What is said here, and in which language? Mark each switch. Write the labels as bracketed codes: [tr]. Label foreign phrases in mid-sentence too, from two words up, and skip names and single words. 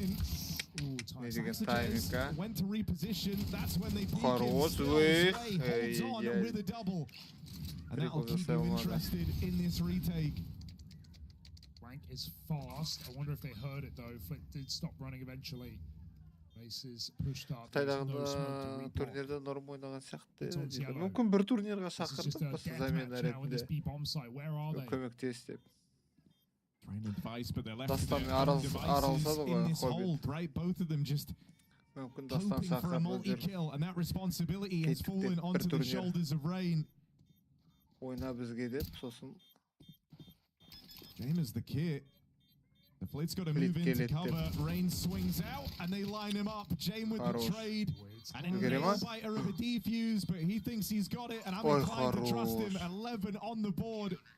[en] Went to reposition. That's when they peek in. Holds on with a double. And that'll keep you interested in this retake. Rank is fast. I wonder if they heard it though. Flick did stop running eventually. Bases pushed up. [kk] Турнирде норм ойнаған сияқты. Мүмкін бір турнирға шақыртып, [ru] просто замена [kk] ретінде көмектес деп. Дастан аралсады ғой Хоббит. Мүмкін Дастан шақыртып [en] and that responsibility has fallen onto the shoulders of Rain. [kk] Ойна бізге деп, сосын [en] James is the kid. The Flit's got to move into cover. Rain swings out and they line him up. James with the trade. And a nail-biter of a defuse, but he thinks he's got it, and I'm inclined to trust him. 11 on the board.